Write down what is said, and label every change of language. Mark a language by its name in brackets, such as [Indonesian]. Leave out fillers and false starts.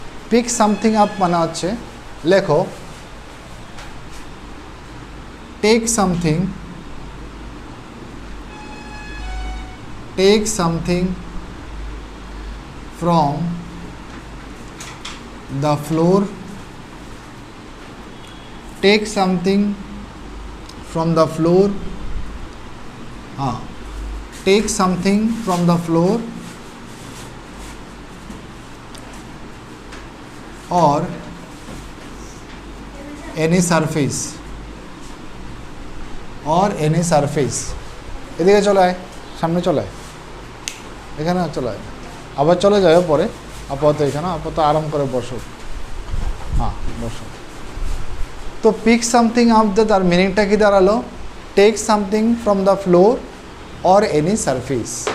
[English] pick something up [Bangla] মানে হচ্ছে, লেখো [English] Take something, take something from the floor, take something from the floor. Take something from the floor or any surface, or any surface. [Bangla] এদিকে চলে আয়, সামনে চলে আয়, এখানে চলে আয়, আবার চলে যাবে পরে। আপাতত এখানে, আপাতত আরাম করে বসো। হ্যাঁ বসো। [English] তো pick something up, [Bangla] তার মিনিংটা কি দাঁড়ালো? [English] Take something from the floor or any surface.